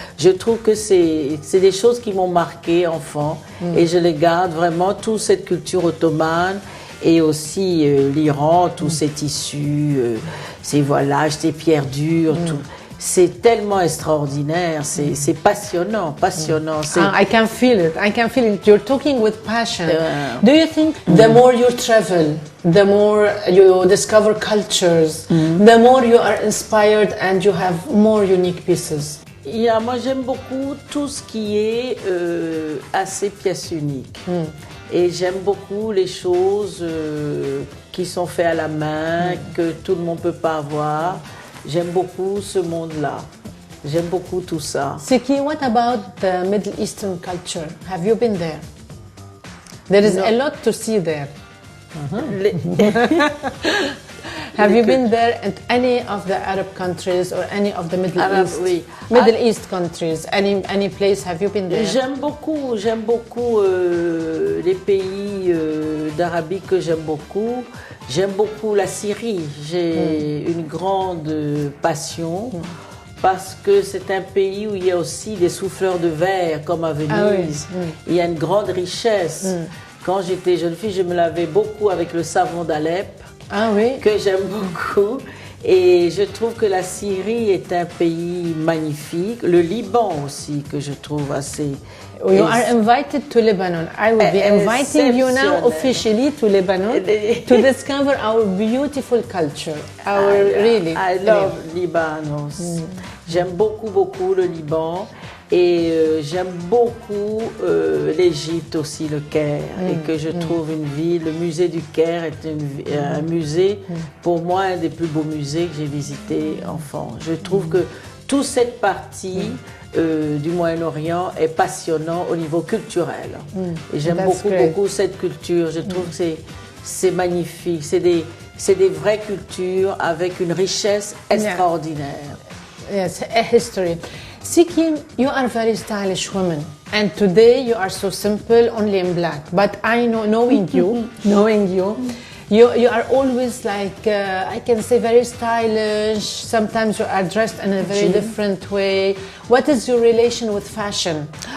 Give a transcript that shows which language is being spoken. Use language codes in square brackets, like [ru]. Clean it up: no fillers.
[fr] Je trouve que c'est des choses qui m'ont marqué, enfant. Et je les garde vraiment, toute cette culture ottomane. Et aussi l'Iran, tous ces tissus, ces voilages, ces pierres dures, tout. C'est tellement extraordinaire, c'est passionnant. [en] I can feel it, You're talking with passion. Do you think the more you travel, the more you discover cultures, the more you are inspired and you have more unique pieces? [fr] Moi j'aime beaucoup tout ce qui est assez pièce unique. Et j'aime beaucoup les choses qui sont faites à la main, que tout le monde ne peut pas avoir. J'aime beaucoup ce monde-là. J'aime beaucoup tout ça. [en] Siki, what about the Middle Eastern culture? Have you been there? There is a lot to see there. Have you been there at any of the Arab countries or any of the Middle East? [fr] Oui. [en] Middle East countries, any place, have you been there? [fr] J'aime beaucoup les pays d'Arabie que j'aime beaucoup. J'aime beaucoup la Syrie. J'ai une grande passion parce que c'est un pays où il y a aussi des souffleurs de verre comme à Venise. Il y a une grande richesse. Quand j'étais jeune fille, je me lavais beaucoup avec le savon d'Alep. Ah oui? Que j'aime beaucoup. Et je trouve que la Syrie est un pays magnifique. Le Liban aussi, que je trouve assez... [en] You are invited to Lebanon. I will be inviting you now officially to Lebanon to discover our beautiful culture. I love Liban. [fr] J'aime beaucoup le Liban. Et j'aime beaucoup l'Égypte aussi, le Caire, et que je trouve une ville, le musée du Caire est un musée, pour moi, un des plus beaux musées que j'ai visité enfant. Je trouve que toute cette partie du Moyen-Orient est passionnante au niveau culturel. Et j'aime beaucoup cette culture, je trouve que c'est magnifique, c'est des vraies cultures avec une richesse extraordinaire. [en] Yes, a history. Siki, you are a very stylish woman, and today you are so simple, only in black. But I know, knowing you, you are always like I can say very stylish. Sometimes you are dressed in a very different way. What is your relation with fashion?